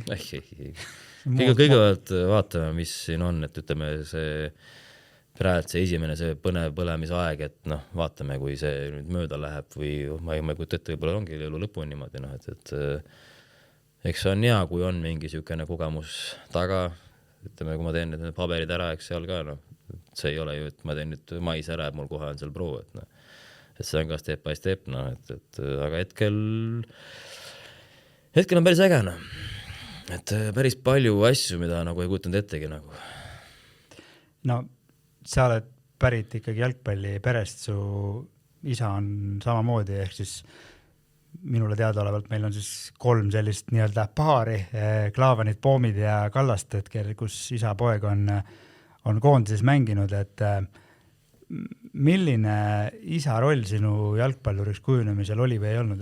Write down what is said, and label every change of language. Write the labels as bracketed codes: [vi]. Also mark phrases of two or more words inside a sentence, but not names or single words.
[et] Kõigepealt vaatame, mis siin on, et ütleme see praegu see esimene see põnev põlemisaeg, et vaatame, kui see nüüd mööda läheb või ma ei kujuta ette, võib-olla ongi elu lõpu on niimoodi, et eks see on hea, kui on mingi siukene kogemus taga, ütleme, kui ma teen need paberid ära, eks seal ka, see ei ole ju, et ma teen nüüd mais ära, mul kohe on seal pro, et see on ka [en] step by step, [et] aga hetkel on päris äge, et päris palju asju, mida nagu ei kujutanud ettegi nagu. No, sa oled pärit ikkagi jalgpalli perest, su isa on samamoodi, ehk siis minule teadaolevalt meil on siis 3 sellist nii-öelda paari, Klaavanid, Poomid ja Kallasted, kus isa poeg on koondises mänginud, et milline isa roll sinu jalgpalluriks kujunemisel oli või ei olnud?